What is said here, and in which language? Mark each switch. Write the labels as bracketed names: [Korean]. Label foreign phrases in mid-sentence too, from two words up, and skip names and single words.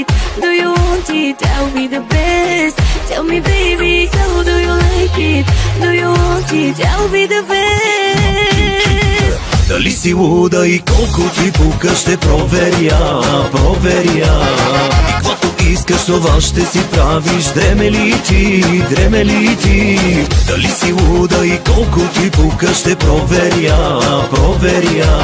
[English] Do you want it? I'll be the best. Tell me baby, how do you like it? Do you want it? I'll be the best. [Bulgarian] Дали си луда и колко ти пука, ще проверя, проверя. И каквото искаш това ще си правиш. Дреме ли ти? Дали си луда и колко ти пука, ще проверя, проверя.